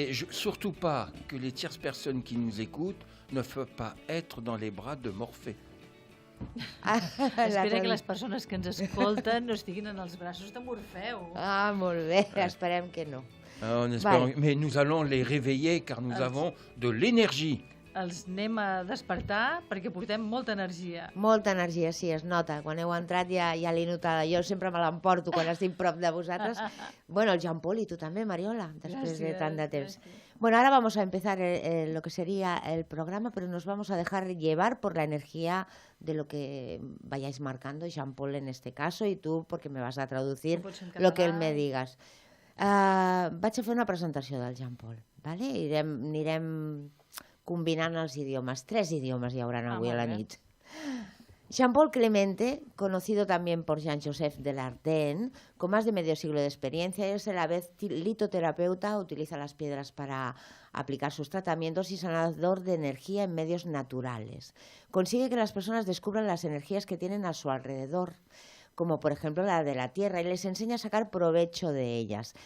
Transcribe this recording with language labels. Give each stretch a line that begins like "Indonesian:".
French: Surtout pas que les tierces personnes qui nous écoutent ne peuvent pas être dans les bras de Morphée.
Catalan: Espera que les persones que ens escolten no estiguin en els braços de Morfeu. Ah, molt bé, esperem que no.
French: Mais nous allons les réveiller car nous avons de l'énergie.
Catalan: Els anem a despertar perquè portem molta energia. Molta energia, sí, es nota. Quan heu entrat ja l'he notada. Jo sempre me l'emporto quan estic prop de vosaltres.
Spanish: Bueno, el Jean-Paul y tú también, Mariola, después de
Catalan: tant de temps.
Spanish: Bueno, ahora vamos a empezar lo que sería el programa, pero nos vamos a dejar llevar por la energía de lo que vayáis marcando, Jean-Paul en este caso, y tú porque me vas a traducir lo que él me digas.
Catalan: Vaig a fer una presentació del Jean-Paul, ¿vale? Anirem combinant els idiomes. 3 idiomes hi haurà avui a la nit.
Spanish: Jean-Paul Clemente, conocido también por Jean-Joseph Delarden, con más de medio siglo de experiencia, es a la vez litoterapeuta, utiliza las piedras para aplicar sus tratamientos y sanador de energía en medios naturales. Consigue que las personas descubran las energías que tienen a su alrededor, como por ejemplo la de la Tierra, y les enseña a sacar provecho de ellas.